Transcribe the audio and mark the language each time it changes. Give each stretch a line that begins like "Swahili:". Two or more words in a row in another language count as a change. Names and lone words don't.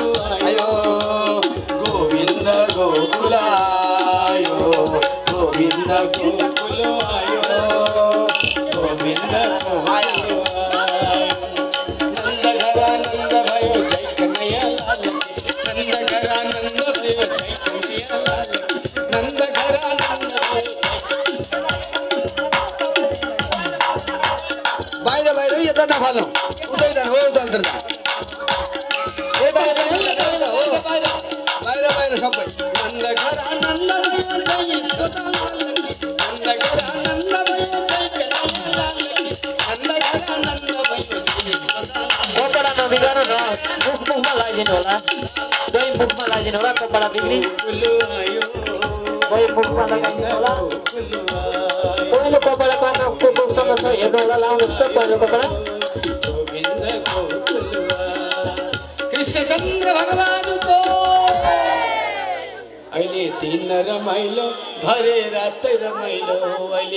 Hindi: आयो गोविंद गोकुलायो गोविंद गोकुल आयो गोविंद आयो नंद घरानंद भयो जय कन्हैया लाल नंद घरानंद भयो जय कन्हैया लाल नंद घरानंद
Nepali: बाहिर बाहिर यता नफालौँ उतै जानु हो उता अन्तर बाहिर बाहिर सबै
Hindi: नंद घरानंद भयो जय यशोदा लाल नंद घरानंद भयो जय कन्हैया लाल नंद घरानंद भयो जय यशोदा लाल
Nepali: कपडा नबिगार न मुखमा लागिदिनु होला दही मुखमा लागिदिनु होला कपडा बिग्री
Hindi: गोकुल आयो
Nepali: दही मुखमा लगाइदिनु होला पहिलो कपडा कर्णको मुखसँग छ हेर्नु होला लाउनुहोस् त पहिलो कपडा गोविंद गोकुल कृष्णचन्द्र भगवानको अहिले दिन रमाइलो भरे रात रमाइलो अहिले